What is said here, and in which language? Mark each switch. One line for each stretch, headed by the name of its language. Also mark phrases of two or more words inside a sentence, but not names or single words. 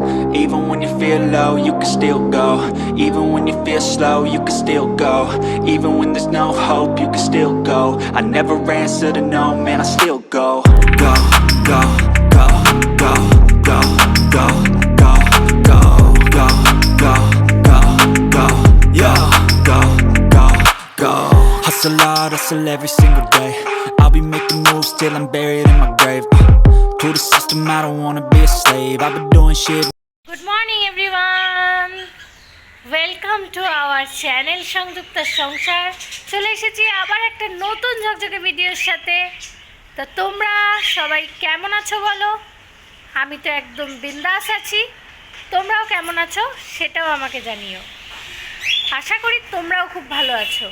English: Even when you feel low, you can still go. Even when you feel slow, you can still go. Even when there's no hope, you can still go. I never answer to no, man, I still go. Go, go, go, go, go, go, go, go, go, go, go, go, yo, go, go, go. Hustle hard, hustle every single day. I'll be making moves till I'm buried in my grave. To the system, I don't wanna be a slave. I've been doing shit. Good morning everyone. welcome to our channel সংযুক্ত সংসার।
Bangla: চলে এসেছি আবার একটা নতুন ঝকঝকে ভিডিওর সাথে। তো তোমরা সবাই কেমন আছো বলো? আমি তো একদম বিন্দাস আছি। তোমরাও কেমন আছো সেটাও আমাকে জানিও। আশা করি তোমরাও খুব ভালো আছো।